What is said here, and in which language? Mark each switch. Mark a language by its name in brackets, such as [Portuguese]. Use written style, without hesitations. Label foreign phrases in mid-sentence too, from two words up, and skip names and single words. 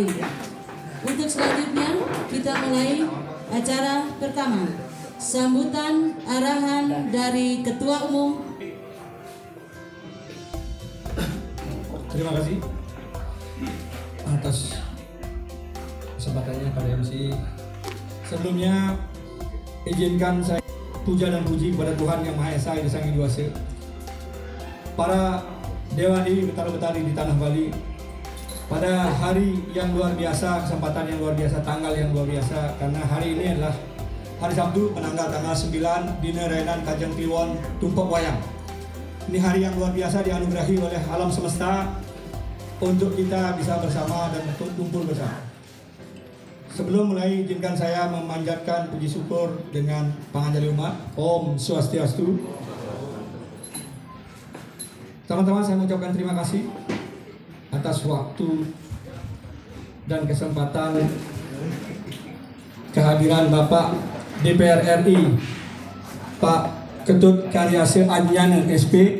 [Indonesian] Untuk selanjutnya, kita mulai acara pertama, sambutan arahan dari Ketua Umum. Terima kasih atas kesempatannya pada MC. Sebelumnya izinkan saya puja dan puji kepada Tuhan Yang Maha Esa, Sang Hyang Widi Wasa, para Dewa Dewi Betara-Betari di tanah Bali, pada hari yang luar biasa, kesempatan yang luar biasa, tanggal yang luar biasa, karena hari ini adalah hari Sabtu, penanggal tanggal 9 Dina Renan Kajang Kliwon Tumpuk Wayang. Ini hari yang luar biasa dianugerahi oleh alam semesta untuk kita bisa bersama dan berkumpul bersama. Sebelum mulai, izinkan saya memanjatkan puji syukur dengan panganjali umat. [Sanskrit] ॐ स्वस्त्यस्तु. [Indonesian] Teman-teman, saya mengucapkan terima kasih atas waktu dan kesempatan kehadiran Bapak DPR RI Pak Ketut Karyase Adnyana SP.